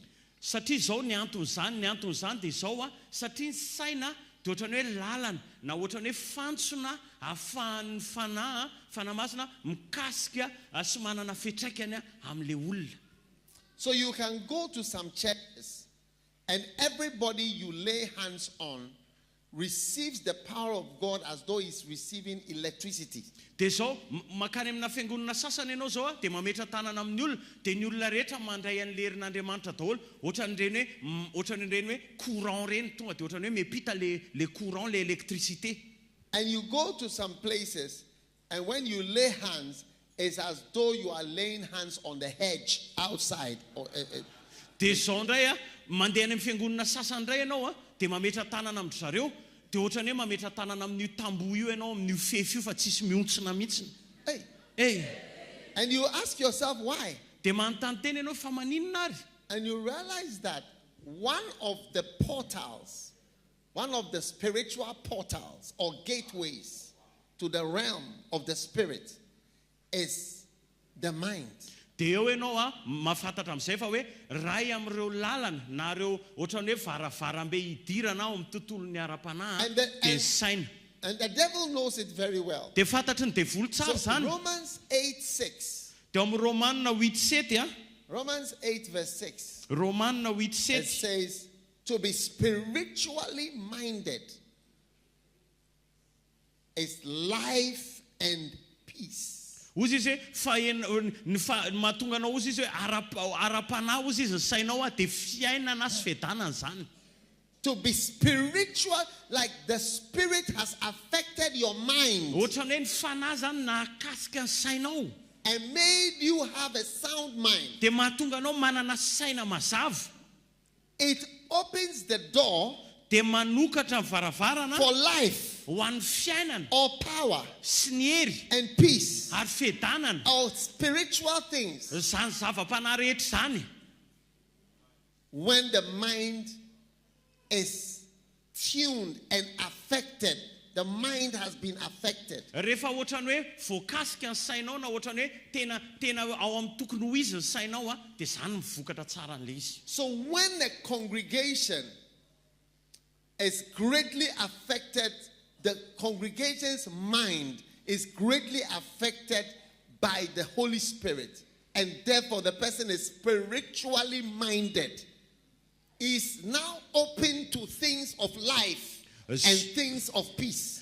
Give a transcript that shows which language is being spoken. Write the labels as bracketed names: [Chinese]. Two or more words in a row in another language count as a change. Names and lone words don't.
[Malagasy] Satria zao ny antony zany dia zao satria ny saina dia ohatrany hoe lalana na ohatrany hoe fantsona ahafahan'ny fanahy masina mikasika sy manana fitraikany amin'ilay olona. [English] So you can go to some churches and everybody you lay hands on receives the power of God as though he's receiving electricity. [Malagasy] Dia zao makany amina fiangonana sasany ianao zao dia mametra tanana amin'ny olona dia ny olona rehetra mandray an'ilay herin'Andriamanitra daholo ohatran'ireny hoe courant reny tonga dia ohatrany hoe miampita [French] le courant le électricité. [English] And you go to some places and when you lay hands, it's as though you are laying hands on the hedge outside. [Malagasy] Dia zao ndray mandeha any amin'ny fiangonana sasany ndray ianao dia mametra tanana amin'ny zareo dia ohatrany hoe mametra tanana amin'io tamboho io ianao amin'io fefy io fa tsisy miontsina mihitsiny. [English] And you ask yourself why? [Malagasy] Dia manontany tena ianao fa maninona ary? [English] And you realize that one of the portals, one of the spiritual portals or gateways to the realm of the spirit is the mind. [Malagasy] Dia eo ianao mahafantatra amin'izay fa hoe ray amin'ireo lalana na ireo ohatrany hoe varavarambe hidirana ao amin'ny tontolon'ny ara-panahy dia saina. [English] And the devil knows it very well. [Malagasy] Dia fantatry ny devolo tsara So zany. Romans 8:6. Dia amin'ny Romanina 8:7 Romans 8:6. Romanina [English] It 8:7 says to be spiritually minded is life and peace. [Malagasy] Ozy izy hoe mahatonga anao ozy izy hoe ara-panahy ozy izy ny sainao dia fiainana sy fiadanana zany. [English] To be spiritual, like the spirit has affected your mind [Malagasy] Ohatrany hoe ny fanahy zany nahakasika ny sainao [English] and made you have a sound mind. [Malagasy] dia mahatonga anao manana saina mazava. [English] It opens the door [Malagasy] Dia manokatra ny varavarana [English] for life [Malagasy] ho an'ny fiainana [English] or power [Malagasy] sy ny hery [English] and peace [Malagasy] ary fedanana [English] or spiritual things [Malagasy] zany zava-panahy rehetra zany [English] when the mind is tuned and affected. The mind has been affected. [Malagasy] Rehefa ohatrany hoe voakasika ny sainao na ohatrany hoe tena ao amin'ny tokony ho izy ny sainao dia zany mivokatra tsara an'ilay izy. [English] So when the congregation is greatly affected, the congregation's mind is greatly affected by the Holy Spirit, and therefore the person is spiritually minded, is now open to things of life and things of peace.